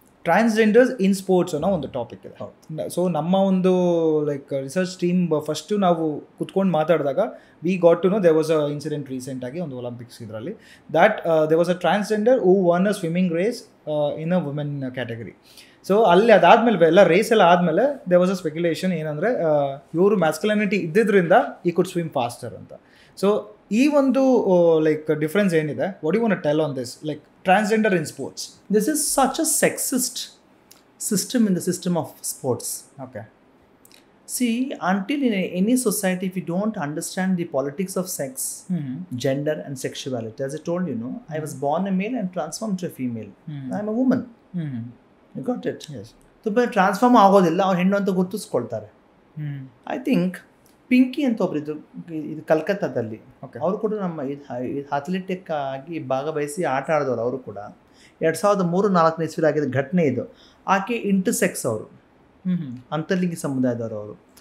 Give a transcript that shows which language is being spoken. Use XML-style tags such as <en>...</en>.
<kn>Transgenders in sports ಅನ್ನೋ ಒಂದು topic ಇದೆ. ಸೊ ನಮ್ಮ ಒಂದು ಲೈಕ್ ರಿಸರ್ಚ್ ಟೀಮ್ ಫಸ್ಟು ನಾವು ಕುತ್ಕೊಂಡು ಮಾತಾಡಿದಾಗ</kn> <en>we got to know there was a incident</en> <kn>ರೀಸೆಂಟಾಗಿ ಒಂದು ಒಲಿಂಪಿಕ್ಸ್ ಇದರಲ್ಲಿ</kn> <en>That there was a transgender who won a swimming race in a women category.</en> <kn>So ಅಲ್ಲಿ ಅದಾದಮೇಲೆ ಎಲ್ಲ ರೇಸ್ ಎಲ್ಲ ಆದಮೇಲೆ</kn> <en>there was a speculation</en> <kn>ಏನಂದರೆ ಇವರು ಮ್ಯಾಸ್ಕುಲಿನಿಟಿ ಇದ್ದಿದ್ದರಿಂದ</kn> <en>ಈ could swim faster</en> <kn>ಅಂತ. ಸೊ ಈ ಒಂದು ಲೈಕ್ ಡಿಫ್ರೆನ್ಸ್ ಏನಿದೆ,</kn> <en>What you want to tell on this, like transgender in sports? This is such a sexist system in the system of sports. Okay. See, until in any society, if you don't understand the politics of sex, gender and sexuality, as I told you, I was born a male and transformed to a female. I am a woman. You got it? Yes.</en> <kn>ತುಂಬ transform ಆಗೋದಿಲ್ಲ, ಅವ್ರು ಹೆಣ್ಣು ಅಂತ ಗುರುತಿಸ್ಕೊಳ್ತಾರೆ.</kn> <en>I think</en> <kn>Pinki ಅಂತ ಒಬ್ಬರಿದ್ರು, ಇದು ಕಲ್ಕತ್ತಾದಲ್ಲಿ. ಅವರು ಕೂಡ ನಮ್ಮ ಅಥ್ಲೆಟಿಕ್ ಆಗಿ ಭಾಗವಹಿಸಿ ಆಟ ಆಡಿದವರು. ಅವರು ಕೂಡ 2003-4 ಇಸ್ವಿಲಿ ಆಗಿದ್ದ ಘಟನೆ ಇದು. ಆಕೆ ಇಂಟರ್ಸೆಕ್ಸ್, ಅವರು ಅಂತರ್ಲಿಂಗಿ ಸಮುದಾಯದವರು.</kn>